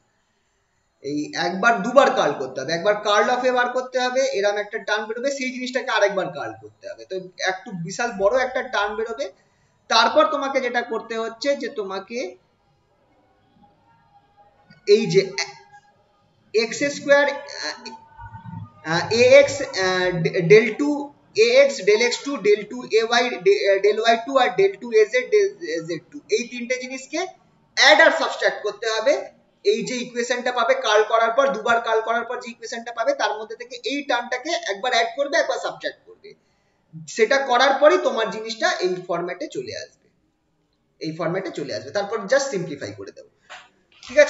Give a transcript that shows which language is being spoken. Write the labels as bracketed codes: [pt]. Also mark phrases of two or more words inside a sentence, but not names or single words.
[bn] এই একবার দুবার কার্ল করতে হবে, একবার [en] curl of A [bn] বার করতে হবে, এরকম একটা টার্ন বেরোবে, সেই জিনিসটাকে আরেকবার কার্ল করতে হবে, তো একটু বিশাল বড় একটা টার্ন বেরোবে। তারপর তোমাকে যেটা করতে হচ্ছে যে তোমাকে এই যে [en] x square ax del 2 ax del x2 del 2 ay del y2 [bn] আর [en] del 2 az del z2, [bn] এই তিনটে জিনিসকে অ্যাড আর সাবট্রাক্ট করতে হবে। এই যে ইকুয়েশনটা পাবে কার্ল করার পর, দুবার কার্ল করার পর যে ইকুয়েশনটা পাবে তার মধ্যে থেকে এই টার্মটাকে একবার অ্যাড করবে, একবার সাবট্রাক্ট করবে। সেটা করার পরই তোমার জিনিসটা এই ফরম্যাটে চলে আসবে, এই ফরম্যাটে চলে আসবে, তারপর [en] just simplify [bn] করে দেবো, ঠিক আছে।